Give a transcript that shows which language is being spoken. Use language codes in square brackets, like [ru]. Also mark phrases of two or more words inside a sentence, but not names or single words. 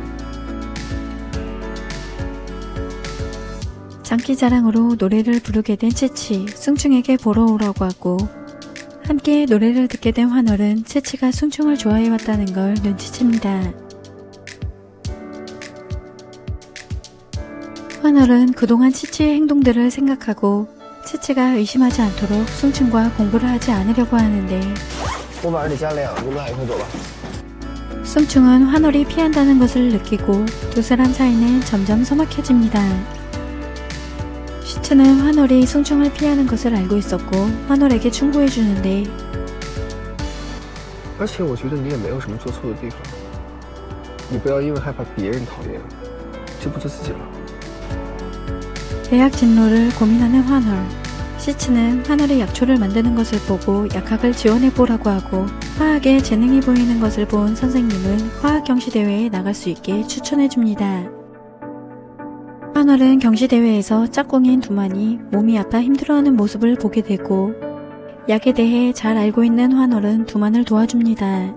[ko] 장기자랑으로 노래를 부르게 된 치치, 승충에게 보러 오라고 하고 함께 노래를 듣게 된 환월은 치치가 승충을 좋아해왔다는 걸 눈치챕니다. 환월은 그동안 치치의 행동들을 생각하고 치치가 의심하지 않도록 승충과 공부를 하지 않으려고 하는데 [zh] 我晚上得加量，你们俩一块走吧。 [ko] 승충은 환월이 피한다는 것을 느끼고 두 사람 사이는 점점 서먹해집니다. 시츠는 환월이 승충을 피하는 것을 알고 있었고 환월에게 충고해주는데 [zh] 而且我觉得你也没有什么做错的地方，你不要因为害怕别人讨厌，就不做自己了。 [ko] 대학 진로를 고민하는 환월. 시츠는 환월이 약초를 만드는 것을 보고 약학을 지원해보라고 하고 화학에 재능이 보이는 것을 본 선생님은 화학 경시대회에 나갈 수 있게 추천해줍니다. 환월은 경시대회에서 짝꿍인 두만이 몸이 아파 힘들어하는 모습을 보게 되고 약에 대해 잘 알고 있는 환월은 두만을 도와줍니다.